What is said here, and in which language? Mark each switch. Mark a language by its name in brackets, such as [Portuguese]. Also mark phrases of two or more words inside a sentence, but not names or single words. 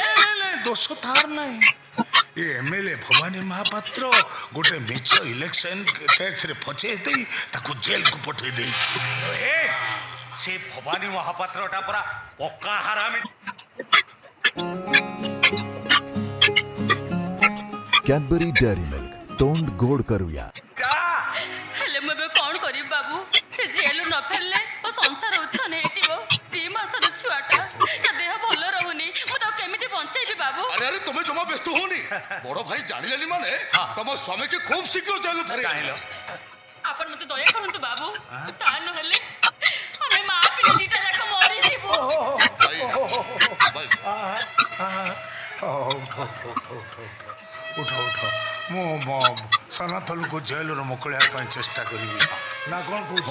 [Odia] ଦୋଷ ତାର ନାହିଁ। ଏ ଏମଏଲଏ ଭବାନୀ ମହାପାତ୍ର ଗୋଟେ ମିଛ [English] election case [Odia] ଫଚେଇ ଦେଇ ତାକୁ ଜେଲକୁ ପଠେଇ ଦେଇଛି। ସେ ଭବାନୀ ମହାପାତ୍ରଟା ପରା ପକ୍କା ହାରାମି। [Marathi] कॅडबरी डेअरी मिल्क तोंड गोड करूया। [Odia] ହେଲେ ମୁଁ ଏବେ କଣ କରିବି ବାବୁ? ସେ ଜେଲରୁ ନ ଫେରିଲେ ମୋ ସଂସାର ଉଚ୍ଛନ୍ନ ହେଇଯିବ। 2 ମାସର ଛୁଆଟା, ତା ଦେହ ଭଲ ରହୁନି, ମୁଁ ତାକୁ କେମିତି ବଞ୍ଚେଇବି ବାବୁ? ଆରେ ଆରେ ତୁମେ ଜମା ବ୍ୟସ୍ତ ହଅନି, ବଡ଼ ଭାଇ ଜାଣିଲେନି ମାନେ ତୁମର ସ୍ୱାମୀକୁ ଖୁବ୍ ଶୀଘ୍ର ଜେଲ ଫେରେ କାହିଁଲ ଆପଣ ମତେ ଦୟା କରନ୍ତୁ ବାବୁ, ତା ନହେଲେ ଆମେ ମା ପିଲା ଦିଟା ଯାକ ମରିଯିବୁ। ଭାଇ ଭାଇ ଉଠ ଉଠ ମୁଁ ସନାତନକୁ ଜେଲରୁ ମୁକୁଳିବା ପାଇଁ ଚେଷ୍ଟା କରିବି ନା କ'ଣ କହୁଛ?